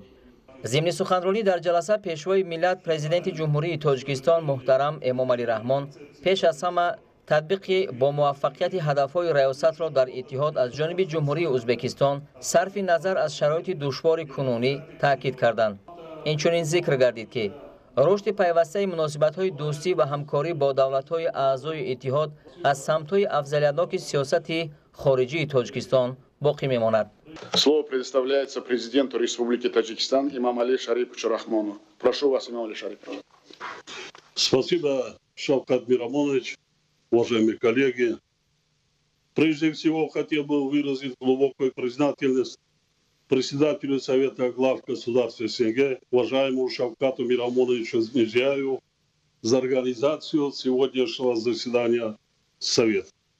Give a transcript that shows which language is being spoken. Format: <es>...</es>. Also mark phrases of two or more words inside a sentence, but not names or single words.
<tg>зимни суханронӣ дар ҷаласа пешвои миллат президенти ҷумҳурии Тоҷикистон муҳтарам Эмомалӣ Раҳмон пеш аз ҳама татбиқи бо муваффақияти ҳадафҳои раёсатро дар иттиҳод аз ҷониби ҷумҳурии Ӯзбекистон сарфи назар аз шароити душвори кунунӣ таъкид карданд. инчунин зикр гардид ки рушди пайвастаи муносибатҳои дӯстӣ ва ҳамкорӣ бо давлатҳои аъзои иттиҳод аз самтҳои афзалиятноки сиёсати хориҷии Тоҷикистон боқӣ мемонад.</tg> <ru>Слово предоставляется президенту Республики Таджикистан Эмомали Шариповичу Рахмону. Прошу вас, Эмомали Шарипович. Спасибо, Шавкат Мирамонович, уважаемые коллеги. Прежде всего, хотел бы выразить глубокую признательность председателю Совета глав государств СНГ, уважаемому Шавкату Мирамоновичу Мирзиёеву, за организацию сегодняшнего заседания Совета.</ru>